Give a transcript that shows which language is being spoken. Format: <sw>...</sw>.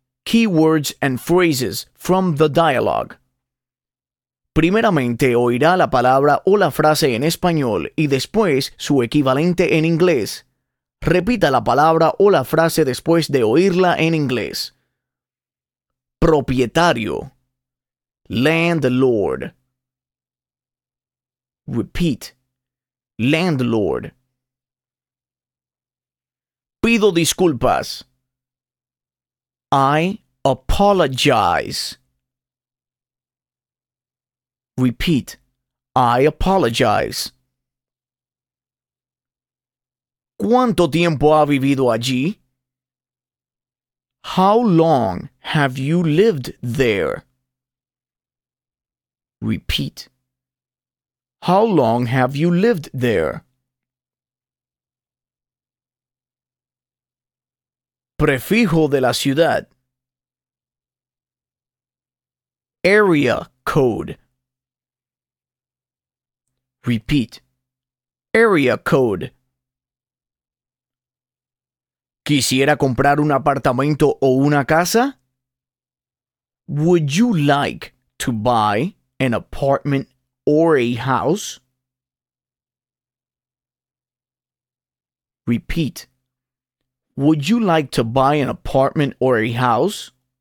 <en>Keywords and phrases from the dialogue.</en> <es>Primeramente oirá la palabra o la frase en español y después su equivalente en inglés. Repita la palabra o la frase después de oírla en inglés. Propietario.</es> <en>Landlord. Repeat. Landlord.</en> <es>Pido disculpas.</es> <en>I apologize. Repeat. I apologize.</en> <es>¿Cuánto tiempo ha vivido allí?</es> <en>How long have you lived there? Repeat. How long have you lived there?</en> <es>Prefijo de la ciudad.</es> <en>Area code. Repeat. Area code.</en> <es>¿Quisiera comprar un apartamento o una casa?</es> <en>Would you like to buy an apartment or a house? Repeat. Would you like to buy an apartment or a house?</en>